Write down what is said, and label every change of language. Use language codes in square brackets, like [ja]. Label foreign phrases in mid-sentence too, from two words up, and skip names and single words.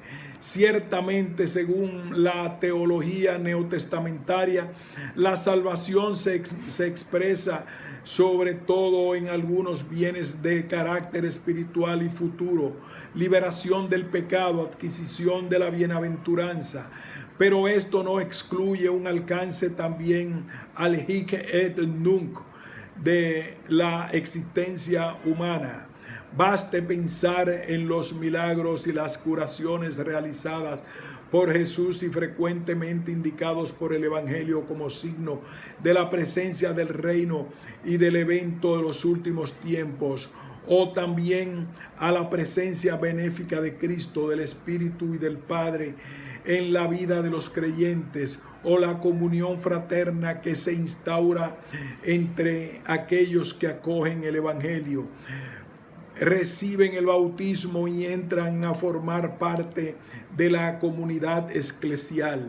[es] Ciertamente, según la teología neotestamentaria, la salvación se expresa sobre todo en algunos bienes de carácter espiritual y futuro: liberación del pecado, adquisición de la bienaventuranza. Pero esto no excluye un alcance también al [la] hic et nunc [es] de la existencia humana. Baste pensar en los milagros y las curaciones realizadas por Jesús y frecuentemente indicados por el Evangelio como signo de la presencia del reino y del evento de los últimos tiempos, o también a la presencia benéfica de Cristo, del Espíritu y del Padre en la vida de los creyentes, o la comunión fraterna que se instaura entre aquellos que acogen el Evangelio, reciben el bautismo y entran a formar parte de la comunidad eclesial.